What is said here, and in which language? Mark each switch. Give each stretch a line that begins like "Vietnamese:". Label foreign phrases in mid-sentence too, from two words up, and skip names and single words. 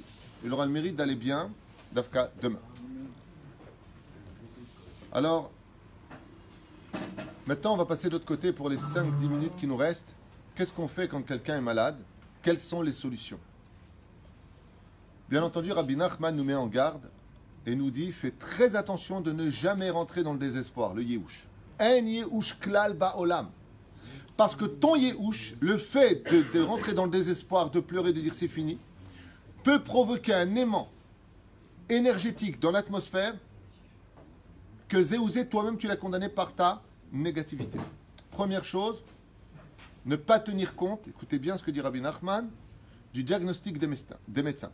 French: Il aura le mérite d'aller bien, d'Afka, demain. Alors, maintenant, on va passer de l'autre côté pour les 5-10 minutes qui nous restent. Qu'est-ce qu'on fait quand quelqu'un est malade? Quelles sont les solutions? Bien entendu, Rabbi Nachman nous met en garde et nous dit, fais très attention de ne jamais rentrer dans le désespoir, le yéhouch.
Hebrew: אין ייאוש כלל בעולם.
French: Parce que ton yéhouch, le fait de rentrer dans le désespoir, de pleurer, de dire c'est fini, peut provoquer un aimant énergétique dans l'atmosphère que Zéouzé, toi-même, tu l'as condamné par ta négativité. Première chose, ne pas tenir compte, écoutez bien ce que dit Rabbi Nachman, du diagnostic des médecins.